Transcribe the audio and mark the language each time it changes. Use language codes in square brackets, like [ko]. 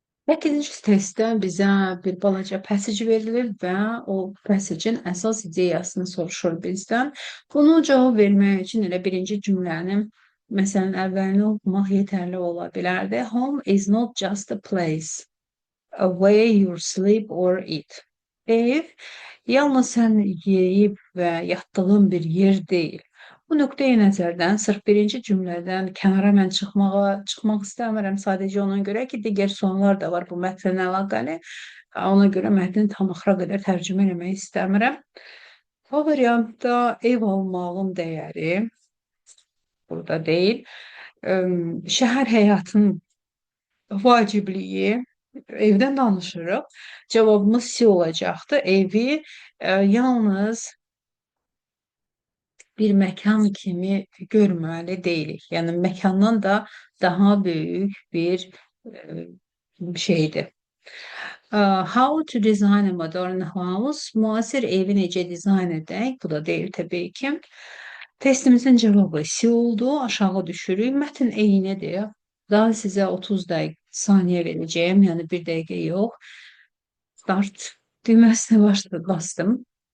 [az] Səkkizinci testdə bizə bir balaca passage verilir və o passage'in əsas ideyasını soruşur bizdən. Bunu cavab vermək üçün elə birinci cümlənin məsələn əvvəlini oxumaq yetərli ola bilərdi. [en] Home is not just a place, a way you sleep or eat. [az] Ev yalnız sən yeyib və yatdığın bir yer deyil. Bu nöqteyi nəzərdən sırf birinci cümlədən kənara mən çıxmaq istəmirəm. Sadəcə ona görə ki, digər suallar da var bu mətnlə əlaqəli. Ona görə mətni tam axıra qədər tərcümə eləmək istəmirəm. Bu variantda ev almağın dəyəri burada deyil. Şəhər həyatının vacibliyi, evdən danışırıq. Cavabımız C olacaqdı. Evi yalnız bir məkan kimi görməli deyilik. Yəni məkandan da daha böyük bir şeydir. [en] How to design a modern house? [az] Müasir evi necə dizayn edək? Bu da deyil təbii ki. Testimizin cavabı C oldu. Aşağı düşürük. Mətn eynidir. Daha sizə 30 saniyə verəcəyim. Yəni 1 dəqiqə yox. Start düyməsinə bastım.